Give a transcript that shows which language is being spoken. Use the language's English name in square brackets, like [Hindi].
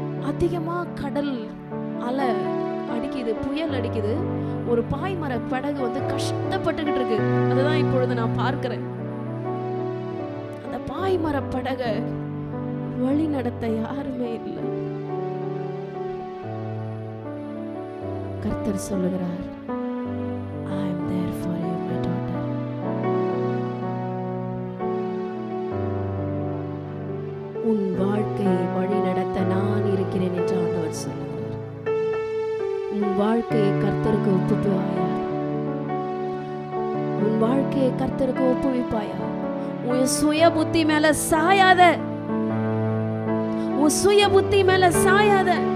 [Tamil] அதிகமா கடல் அலை அடிக்க அடிக்குது, புயல் அடிக்குது, ஒரு பாய்மர படகு வந்து கஷ்டப்பட்டுக்கிட்டு இருக்கு. அதுதான் இப்பொழுது நான் பார்க்கிறேன். அந்த பாய்மர படகை வழி நடத்த யாருமே இல்லை. கர்த்தர் சொல்லுகிறார், [English] I am there for you, my daughter. [Tamil] உன் வாழ்க்கையை வழி நடத்த நான் இருக்கிறேன் என்று ஆண்டவர் சொல்லுகிறார். உன் வாழ்க்கையை கர்த்தருக்கு ஒப்புவிப்பாயா? உன் வாழ்க்கையை கர்த்தருக்கு ஒப்புவிப்பாயா? உன் சுய புத்தி மேல சாயாத, உன் சுய புத்தி மேல சாயாத.